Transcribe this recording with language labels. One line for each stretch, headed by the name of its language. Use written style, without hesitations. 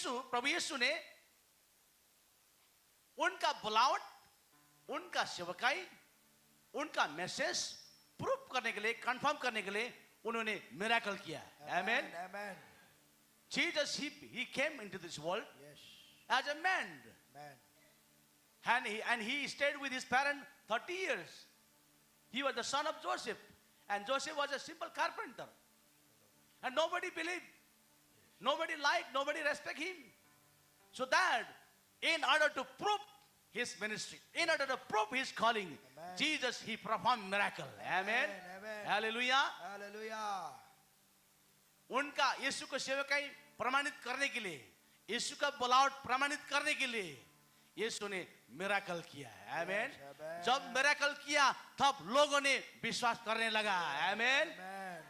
Hindi: प्रभु यीशु ने उनका बुलावट उनका सेवकाई उनका मैसेज प्रूफ करने के लिए कंफर्म करने के लिए उन्होंने मिरेकल किया आमेन
English: Amen. Jesus he came into this world Yes. as a man Amen. and he stayed with his parents 30 years. He was the son of Joseph and Joseph was a simple carpenter. And nobody believed, nobody liked, nobody respect him. So that in order to prove his ministry, in order to prove his calling, Amen. Jesus he performed miracle. Amen. Amen. Hallelujah. Hallelujah.
Hindi: उनका यीशु को सेवकाई प्रमाणित करने के लिए यीशु का बुलावट प्रमाणित करने के लिए यीशु ने मिरेकल किया आमेन
English: Yes, amen.
Hindi: जब मिरेकल किया तब लोगों ने विश्वास करने लगा आमेन
English: Amen.